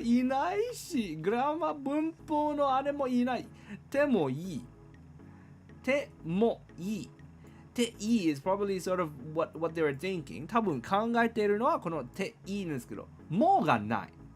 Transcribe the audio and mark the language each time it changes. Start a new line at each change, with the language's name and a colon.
Japanese: いないし、グラマ文法のあれもいない。手もいい。手もいい。
English: 手いい is probably sort of what they were thinking.
Japanese: 多分考えているのはこの手いいんですけど、もがない。